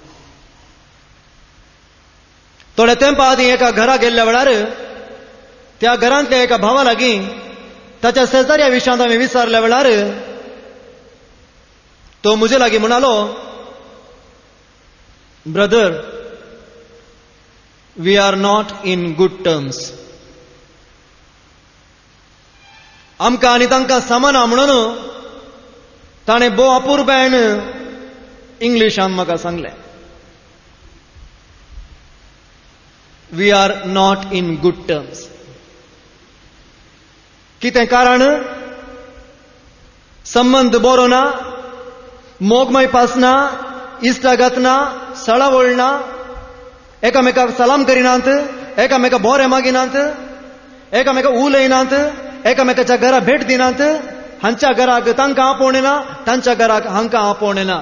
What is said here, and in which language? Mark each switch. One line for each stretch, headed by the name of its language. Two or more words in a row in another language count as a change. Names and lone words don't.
Konkani: थोड्या तेंपा आदीं एका घरा गेल्ल्या वेळार त्या घरांतल्या एका भावा लागीं ताच्या शेजाऱ्या विशयांत हांवें विचारल्या वेळार तो म्हजे लागीं म्हणालो, ब्रदर,
English: We are not in good terms.
Konkani: आमकां आनी तांकां समाना म्हणून ताणें भोव अपुरबायन इंग्लिशान म्हाका सांगलें.
English: We are not in good terms.
Konkani: कितें कारण? संबंध बरो ना, मोगमायपास ना, इश्टागत ना, सळावळ ना, एकामेकाक सलाम करिनात, एकामेका बोरें मागिनात, एकामेकाक उलयनात, एकामेकाच्या घरा भेट दिनात, हांच्या घराक तांकां आपोवणे ना, तांच्या घराक हांकां आपोवणे ना.